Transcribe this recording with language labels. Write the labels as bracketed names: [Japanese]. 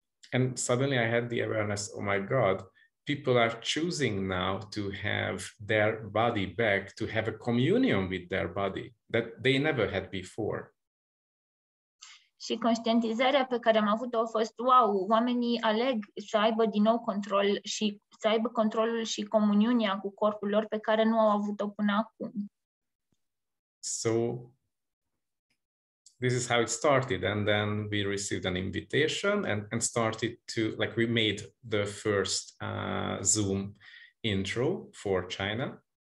[English] And suddenly I had the awareness, oh my God, people are choosing now to have their body back, to have a communion with their body that they never had before. [Romanian] Și conștientizarea pe care am avut-o a fost, wow, oamenii aleg să aibă din nou control și să aibă controlul și comuniunea cu corpul lor pe care nu au avut-o până acum. [English] So this is how it started. And then we received an invitation and started to, like, we made the first Zoom intro for China.